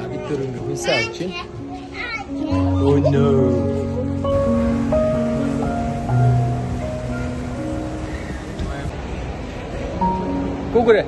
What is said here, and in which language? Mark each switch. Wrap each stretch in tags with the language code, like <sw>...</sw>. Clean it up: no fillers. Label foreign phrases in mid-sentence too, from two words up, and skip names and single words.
<mn>дээр ингээ хүнсээ авч байна.</mn> <en>Oh no. Go 그래.</en>